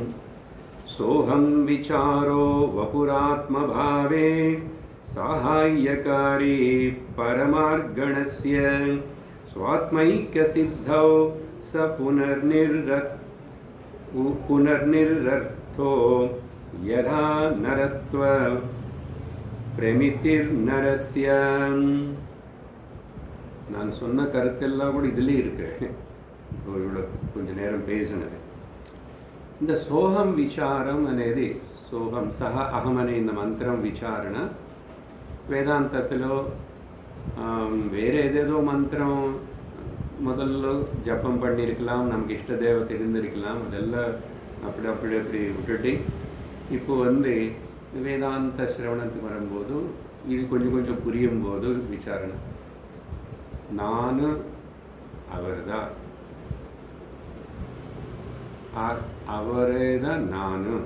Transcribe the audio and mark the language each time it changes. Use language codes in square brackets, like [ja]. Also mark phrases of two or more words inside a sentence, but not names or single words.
[sa] सोहम् विचारो वपुरात्मभावे साहायकारी परमार्गणस्य स्वात्मैक्य सिद्धौ च पुनर्निर्रर्थो यथा नरत्व प्रमितिर्नरस्य. [ta] நான் சொன்ன கருத்தெல்லாம் கூட இதுலேயே இருக்கு. இப்போ இவ்வளோ கொஞ்சம் நேரம் பேசினது இந்த [te] సోహం విచారం అనేది సోహం సహ అహం అనే [ta] இந்த [te] మంత్రం విచారణ వేదాంతలో [ta] வேறு ஏதேதோ மந்திரம் முதல்ல ஜப்பம் பண்ணியிருக்கலாம், நமக்கு இஷ்ட தேவத்தை இருந்திருக்கலாம், அதெல்லாம் அப்படி விட்டுட்டு இப்போ வேதாந்த சிரவணத்துக்கு வரும்போது இது கொஞ்சம் புரியும் போது விசாரணை நான் அவர் தான், அவரே தான் நான்.